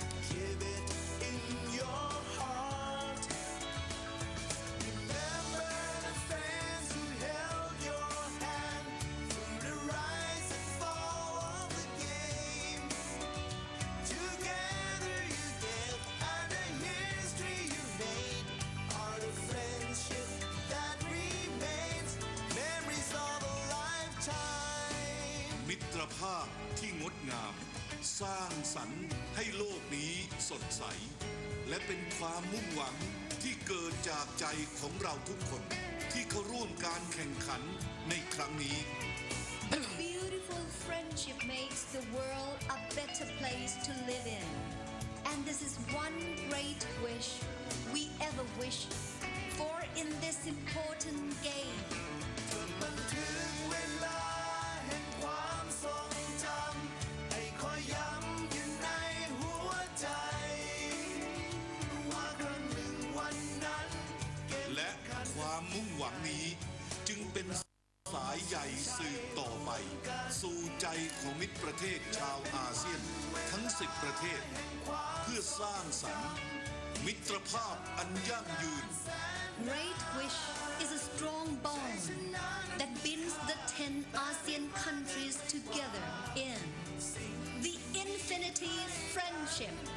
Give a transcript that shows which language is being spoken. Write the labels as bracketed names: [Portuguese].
[English] Keep it in your heart. Remember the fans who held your hand through the rise and fall of the game. Together you gave, and the history you made are the friendship that remains, memories of a lifetime. [Thai] มิตรภาพที่งดงาม สร้างสรรค์ให้โลกนี้สดใส และเป็นความมุ่งหวังที่เกิดจากใจของเราทุกคน ที่เข้าร่วมการแข่งขันในครั้งนี้ [English] Beautiful friendship makes the world a better place to live in. And this is one great wish we ever wish for in this important game. [Thai] บันทึกเวลาแห่งความทรงจำให้คอยย้ำอยู่ในหัวใจ ว่าครั้งหนึ่งวันนั้นเกม และความมุ่งหวังนี้จึงเป็นสายใหญ่สืบต่อไป สู่ใจของมิตรประเทศชาวอาเซียน ทั้ง 10 ประเทศ เพื่อสร้างสรรค์มิตรภาพอันยั่งยืน [English] Great Wish is a strong bond that binds the 10 ASEAN countries together in the Infinity Friendship.